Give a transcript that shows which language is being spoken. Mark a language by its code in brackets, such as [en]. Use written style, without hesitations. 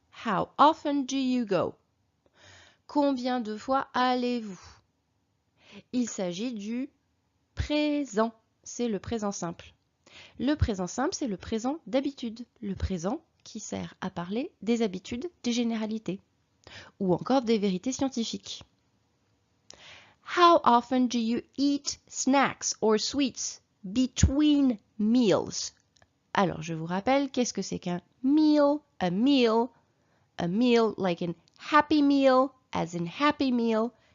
[en] How often do you go? [fr] Combien de fois allez-vous? Il s'agit du présent. C'est le présent simple. Le présent simple, c'est le présent d'habitude. Le présent qui sert à parler des habitudes, des généralités ou encore des vérités scientifiques. [en] How often do you eat snacks or sweets between meals? [fr] Alors, je vous rappelle, qu'est-ce que c'est qu'un meal? [en] A meal like an happy meal, as in happy meal.